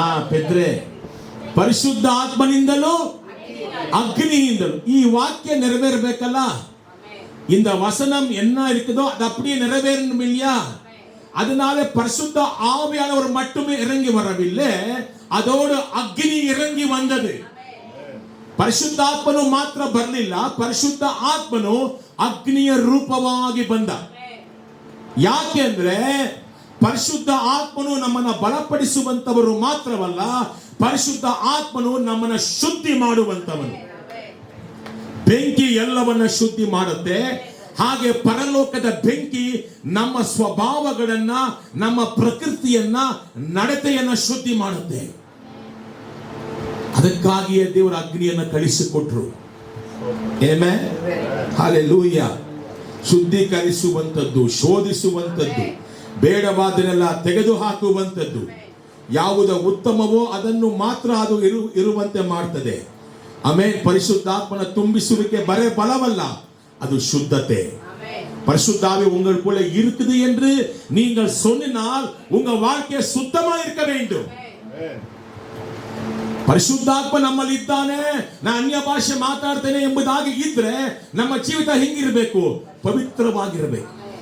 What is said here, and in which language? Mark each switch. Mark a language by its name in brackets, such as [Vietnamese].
[Kannada] ಪೆದ್ರೆ ಪರಿಶುದ್ಧ ಆತ್ಮನಿಂದಲೂ ಅಗ್ನಿಯಿಂದಲೂ. ಈ ವಾಕ್ಯ ನೆರವೇರಬೇಕಲ್ಲ. [Tamil] இந்த வசனம் என்ன இருக்குதோ அது அப்படியே நிறைவேறணும் இல்லையா? அதனால பரிசுத்த ஆவியானவர் மட்டுமே இறங்கி வரவில்லை, அதோடு அக்னி இறங்கி வந்தது. [Kannada] ಪರಿಶುದ್ಧಾತ್ಮನು ಮಾತ್ರ ಬರಲಿಲ್ಲ, ಪರಿಶುದ್ಧ ಆತ್ಮನು ಅಗ್ನಿಯ ರೂಪವಾಗಿ ಬಂದ. ಯಾಕೆ ಅಂದ್ರೆ ಪರಿಶುದ್ಧ ಆತ್ಮನು ನಮ್ಮನ್ನ ಬಲಪಡಿಸುವಂತವರು ಮಾತ್ರವಲ್ಲ, ಪರಿಶುದ್ಧ ಆತ್ಮನು ನಮ್ಮನ್ನ ಶುದ್ಧಿ ಮಾಡುವಂತವನು. ಬೆಂಕಿ ಎಲ್ಲವನ್ನ ಶುದ್ಧಿ ಮಾಡುತ್ತೆ, ಹಾಗೆ ಪರಲೋಕದ ಬೆಂಕಿ ನಮ್ಮ ಸ್ವಭಾವಗಳನ್ನ, ನಮ್ಮ ಪ್ರಕೃತಿಯನ್ನ, ನಡತೆಯನ್ನ ಶುದ್ಧಿ ಮಾಡುತ್ತೆ. ಅದಕ್ಕಾಗಿಯೇ ದೇವರ ಅಗ್ನಿಯನ್ನು ಕಳಿಸಿಕೊಟ್ರು. ಆಮೆನ್. ಹಲ್ಲೆಲೂಯಾ. ಶುದ್ಧೀಕರಿಸುವಂತದ್ದು, ಶೋಧಿಸುವಂತದ್ದು, ಬೇಡವಾದನ್ನೆಲ್ಲ ತೆಗೆದು ಹಾಕುವಂತದ್ದು, ಯಾವುದು ಉತ್ತಮವೋ ಅದನ್ನು ಮಾತ್ರ ಅದು ಇರುವಂತೆ ಮಾಡ್ತದೆ. ಆಮೆನ್. ಪರಿಶುದ್ಧಾತ್ಮನ ತುಂಬಿಸುವಿಕೆ ಬರೇ ಬಲವಲ್ಲ, ಅದು ಶುದ್ಧತೆ. [Tamil] பரிசுத்தாவி உங்களுக்குள்ள இருக்குது என்று நீங்கள் சொன்னால் உங்க வாழ்க்கை சுத்தமா இருக்க வேண்டும். [Kannada] ಪರಿಶುದ್ಧಾತ್ಮ ನಮ್ಮಲ್ಲಿ ಇದ್ದಾನೆ, ನಾ ಅನ್ಯ ಭಾಷೆ ಮಾತಾಡ್ತೇನೆ ಎಂಬುದಾಗಿ ಇದ್ರೆ ನಮ್ಮ ಜೀವಿತ ಹಿಂಗಿರಬೇಕು, ಪವಿತ್ರವಾಗಿರಬೇಕು.